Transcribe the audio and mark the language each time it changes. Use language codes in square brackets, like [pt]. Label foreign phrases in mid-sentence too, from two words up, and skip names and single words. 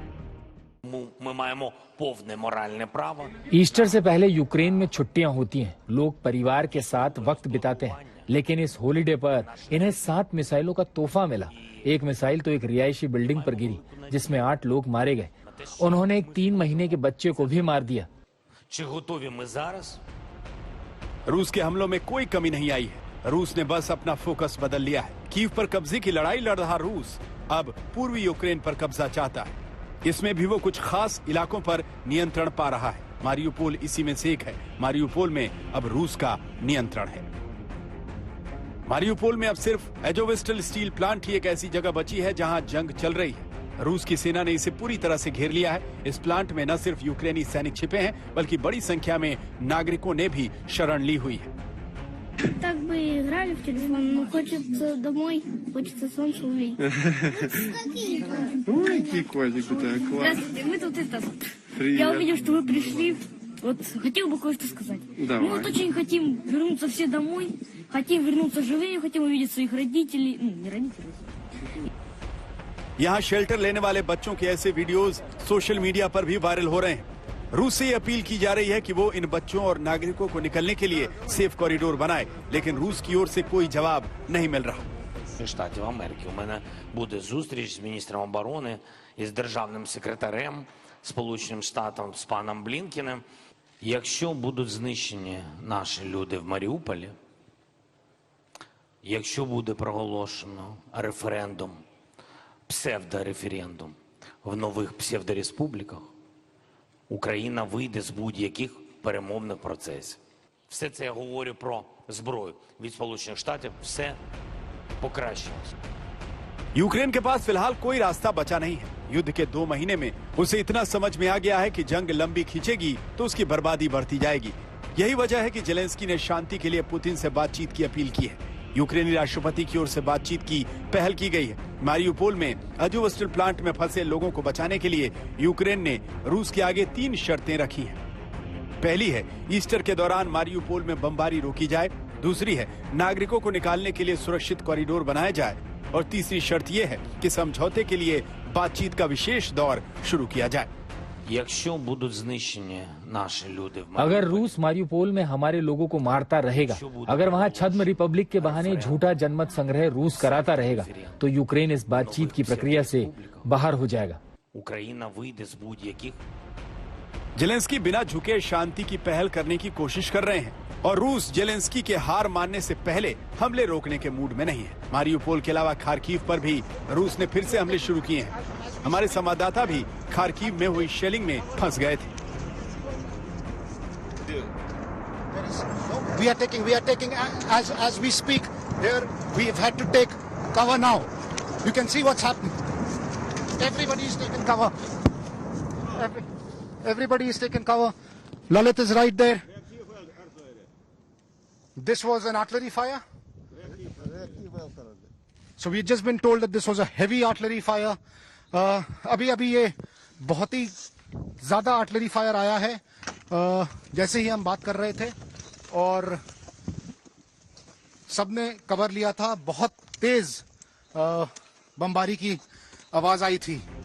[hi] ईस्टर से पहले यूक्रेन में छुट्टियां होती हैं। लोग परिवार के साथ वक्त बिताते हैं, लेकिन इस हॉलिडे पर इन्हें 7 मिसाइलों का तोहफा मिला। एक मिसाइल तो एक रिहायशी बिल्डिंग पर गिरी, जिसमें 8 लोग मारे गए। उन्होंने एक 3 महीने के बच्चे को भी मार दिया। [uk] Чи готові ми зараз? [hi] रूस के हमलों में कोई कमी नहीं आई है। रूस ने बस अपना फोकस बदल लिया है। कीव पर कब्जे की लड़ाई लड़ रहा रूस अब पूर्वी यूक्रेन पर कब्जा चाहता है। इसमें भी वो कुछ खास इलाकों पर नियंत्रण पा रहा है। मारियुपोल इसी में से एक है। मारियुपोल में अब रूस का नियंत्रण है। मारियुपोल में अब सिर्फ एजोवेस्टल [en] steel plant [hi] ही एक ऐसी जगह बची है जहां जंग चल रही है। रूस की सेना ने इसे पूरी तरह से घेर लिया है। इस प्लांट में न सिर्फ यूक्रेनी सैनिक छिपे हैं, बल्कि बड़ी संख्या में नागरिकों ने भी शरण ली हुई है। [ru] Так бы играли в телефон, но хочется домой, хочется солнце увидеть. Ой, какой котик у тебя, класс. Здравствуйте, мы тут это... Привет. Я увидел, что вы пришли. Вот хотел бы кое-что сказать. Давай. Мы вот очень хотим вернуться все домой, хотим вернуться живыми, хотим увидеть своих родителей. Ну, не родителей. [hi] यहाँ शेल्टर लेने वाले बच्चों के ऐसे वीडियोस [en] social media [hi] पर भी वायरल हो रहे हैं। रूस से ये अपील की जा रही है कि वो इन बच्चों और नागरिकों को निकलने के लिए [en] safe corridor [hi] बनाए, लेकिन रूस की ओर से कोई जवाब नहीं मिल रहा। [uk] Штатів Америки. У мене буде зустріч з міністром оборони і з державним секретарем Сполученим Штатам, з паном Блінкіним. Якщо будуть знищені наші люди в Маріуполі, якщо буде проголошено референдум, псевдореферендум в нових псевдореспубліках, Україна вийде з будь-яких перемовних процесів. Все це я говорю про зброю від Сполучених Штатів. Все покращилось. [hi] यूक्रेन के पास फिलहाल कोई रास्ता बचा नहीं है। युद्ध के 2 महीने में उसे इतना समझ में आ गया है कि जंग लंबी खींचेगी तो उसकी बर्बादी बढ़ती जाएगी। यही वजह है कि जेलेंस्की ने शांति के लिए पुतिन से बातचीत की अपील की है। यूक्रेनी राष्ट्रपति की ओर से बातचीत की पहल की गई है। मारियुपोल में अजोवेस्टल प्लांट में फंसे लोगों को बचाने के लिए यूक्रेन ने रूस के आगे 3 शर्तें रखी हैं। पहली है ईस्टर के दौरान मारियुपोल में बमबारी रोकी जाए। दूसरी है नागरिकों को निकालने के लिए सुरक्षित कॉरिडोर बनाया जाए। और तीसरी शर्त यह है कि समझौते के लिए बातचीत का विशेष दौर शुरू किया जाए। [uk] Якщо будуть знищені наші люди в [hi] अगर रूस मारियुपोल में हमारे लोगों को मारता रहेगा, अगर वहां छद्म रिपब्लिक के बहाने झूठा जनमत संग्रह रूस कराता रहेगा, तो यूक्रेन इस बातचीत की प्रक्रिया से बाहर हो जाएगा। [uk] Україна вийде з будь-яких [hi] जेलेंस्की बिना झुके शांति की पहल करने की कोशिश कर रहे हैं और रूस जेलेंस्की के हार मानने से पहले हमले रोकने के मूड में नहीं है। मारियुपोल के अलावा खार्किव पर भी रूस ने फिर से हमले शुरू किए हैं। हमारे संवाददाता भी खार्किव में हुई शेलिंग में फंस गए थे। [en] We are taking as we speak. Here we have had to take cover now. You can see what's happening. Everybody is taking cover. Everybody is taking cover. Lalit is right there. This was an artillery fire. So we've just been told that this was a heavy artillery fire. [hi] अभी ये बहुत ही ज्यादा [en] artillery fire [hi] आया है जैसे ही हम बात कर रहे थे और सबने कवर लिया था। बहुत तेज बमबारी की आवाज आई थी।